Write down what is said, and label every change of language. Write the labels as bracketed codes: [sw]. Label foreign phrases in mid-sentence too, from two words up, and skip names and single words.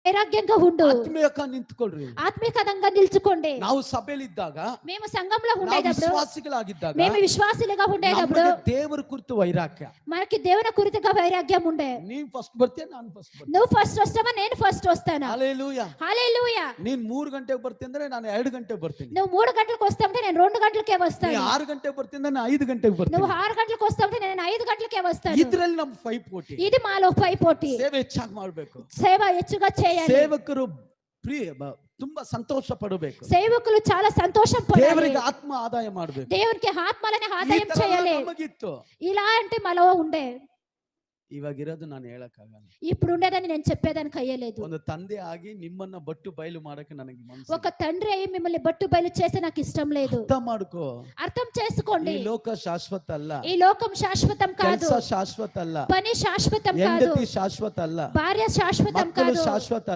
[te] ವೈರಾಗ್ಯಂగా ఉండు. [kn] ಆತ್ಮೀಯವಾಗಿ ನಿಂತುಕೊಳ್ಳ್ರಿ. [te] ఆత్మీయంగా నిల్చుకోండి. [kn] ನಾವು ಸಭೆಯಲ್ಲಿದ್ದಾಗ, [te] మేము సంఘంలో [kn] ನಾವು [te] ఉండేటప్పుడు, [kn] ವಿಶ್ವಾಸಿಗಳಾಗಿದ್ದಾಗ, [te] మేము విశ్వాసులుగా ఉండేటప్పుడు [kn] ನಮಗೆ ದೇವರ ಕುರಿತು ವೈರಾಗ್ಯ. [te] మనకి దేవుని కురితగా వైరాగ్యం ఉండే. [kn] ನೀನ್ ಫಸ್ಟ್ ಬರ್ತೀಯ, ನಾನು ಫಸ್ಟ್ ಬರ್ತೀನಿ. [te] నువ్వు ఫస్ట్ వస్తావా, నేను ఫస్ట్ వస్తానా? హల్లెలూయా. హల్లెలూయా. [kn] ನೀನ್ 3 ಗಂಟೆಗೆ ಬರ್ತೀನಿ ಅಂದ್ರೆ ನಾನು 2 ಗಂಟೆಗೆ ಬರ್ತೀನಿ. [te] నువ్వు 3 గంటలకు వస్తావంటే నేను 2 గంటలకే [kn] ನೀ [te] వస్తాను. [kn] 6 గంటೆಗೆ ಬರ್ತೀನಿ ಅಂದ್ರೆ ನಾನು 5 ಗಂಟೆಗೆ ಬರ್ತೀನಿ. [te] నువ్వు 6 గంటలకు వస్తావంటే నేను 5 గంటలకే వస్తాను. [kn] ಇದ್ರಲ್ಲಿ ನಮ್ಮ ಪೈಪೋಟಿ. [te] ఇది మాలో పైపోటీ. [kn] ಸೇವೆ ಹೆಚ್ಚಾಗಿ ಮಾಡಬೇಕು. [te] సేవ ಹೆಚ್ಚುగా చేయాలి. [kn] ಸೇವಕರು ತುಂಬಾ ಸಂತೋಷ ಪಡಬೇಕು. [te] సేవకులు చాలా సంతోషం పడాలి. [kn] ದೇವರಿಗೆ ಆತ್ಮ ಆದಾಯ ಮಾಡಬೇಕು. [te] దేవునికి ఆత్మలని ఆదాయం చేయాలి. [kn] ನಮಗಿತ್ತು. [te] ఇలా అంటే మాలో ఉండే. [kn] ಇವಾಗಿರೋದು ನಾನು ಹೇಳಕ್ಕಾಗಲ್ಲ. [te] ఇప్పుడు ఉండేదని నేను చెప్పేదానికి అయ్యలేదు. [kn] ಒಂದು ತಂದೆ ಆಗಿ ನಿಮ್ಮನ್ನ ಬಟ್ಟು ಬಯಲು ಮಾಡಕ್ಕೆ ನನಗೆ ಮನಸ್ಸು. [te] ఒక తండ్రి అయి మిమ్మల్ని బట్టు బయలు చేసే నాకు ఇష్టం లేదు. [kn] ಅರ್ಥ ಮಾಡ್ಕೋ. [te] అర్థం చేసుకోండి. [kn] ಈ ಲೋಕ ಶಾಶ್ವತ ಅಲ್ಲ. [te] ఈ లోకం శాశ్వతం కాదు. [kn] ಕೆಲಸ ಶಾಶ್ವತ ಅಲ್ಲ. [te] పని శాశ్వతం కాదు. [kn] ಹೆಂಡತಿ ಶಾಶ್ವತ ಅಲ್ಲ. [te] భార్య శాశ్వతం [kn] ಮಕ್ಕಳು [te] కాదు. [kn] ಶಾಶ್ವತ